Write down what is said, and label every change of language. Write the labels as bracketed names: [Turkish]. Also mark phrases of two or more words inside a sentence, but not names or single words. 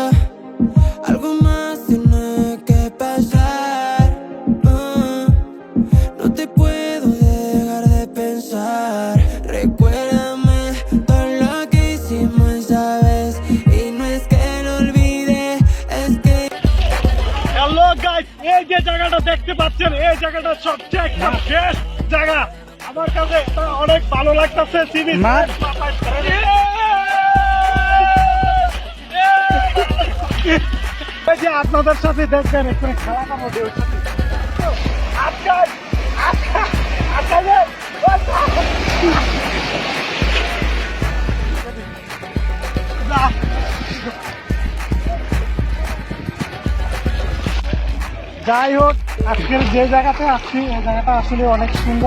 [Spanish] Algo más tiene que pasar. No te puedo dejar de pensar. Recuérdame todo lo que hicimos esa vez. Y no es que lo olvide, es que... [English] hello guys, [Bangla] এই যে জায়গাটা দেখতে পাচ্ছেন, এই জায়গাটা সবচেয়ে একটা বেস্ট জায়গা। আমার কাছে এটা অনেক ভালো লাগতেছে। [English] sea beach [Bangla] আপনাদের সাথে দেখবেন একটু খেলাটা মধ্যে আজকে আজকে আজকে যে যাই হোক, আজকের যে জায়গাতে আসছি এই জায়গাটা আসলে অনেক সুন্দর।